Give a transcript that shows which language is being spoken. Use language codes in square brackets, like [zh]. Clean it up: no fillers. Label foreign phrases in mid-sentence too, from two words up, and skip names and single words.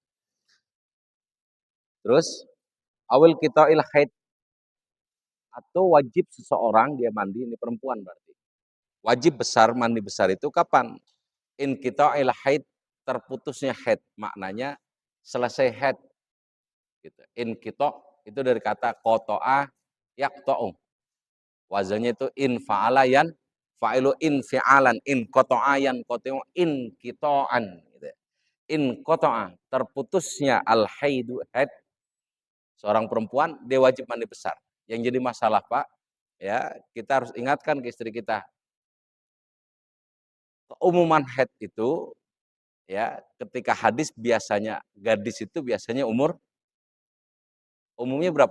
[id] Terus, [ar] أو انقطاع الحيض, [id] atau wajib seseorang dia mandi, ini perempuan berarti. Wajib besar, mandi besar itu kapan? [ar] انقطاع الحيض, [id] terputusnya haid, maknanya selesai haid. Gitu. In qita' itu dari kata [ar] قطع يقطع. [id] Wazannya itu [ar] انفعل فاعل انفعالا انقطع قاطع انقطاعا gitu. [id] In qata'a, terputusnya [ar] الحيض [id] haid seorang perempuan, dia wajib mandi besar. Yang jadi masalah, Pak, ya, kita harus ingatkan ke istri kita, keumuman haid itu ya, ketika hadis biasanya gadis itu biasanya umumnya berapa?